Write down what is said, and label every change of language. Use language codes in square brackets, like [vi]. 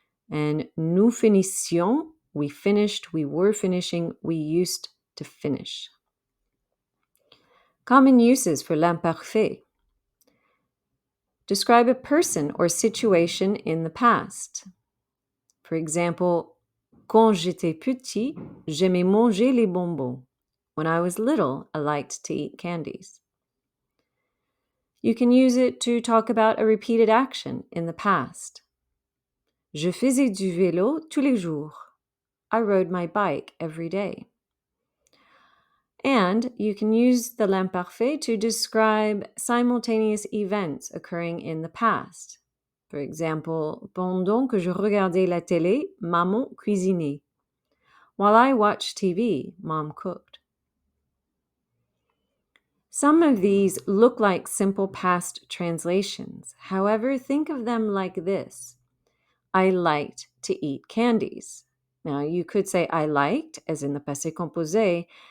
[en] And [fr] nous finissions, [en] we finished, we were finishing, we used to finish. Common uses for l'imparfait. Describe a person or situation in the past. For example, [fr] quand j'étais petit, j'aimais manger les bonbons. [en] When I was little, I liked to eat candies. You can use it to talk about a repeated action in the past. [fr] Je faisais du vélo tous les jours. [en] I rode my bike every day. And you can use the l'imparfait to describe simultaneous events occurring in the past. For example, [fr] pendant que je regardais la télé, maman cuisinait. [en] While I watched TV, mom cooked. Some of these look like simple past translations. However, think of them like this. I liked to eat candies. Now, you could say I liked, as in the passé composé.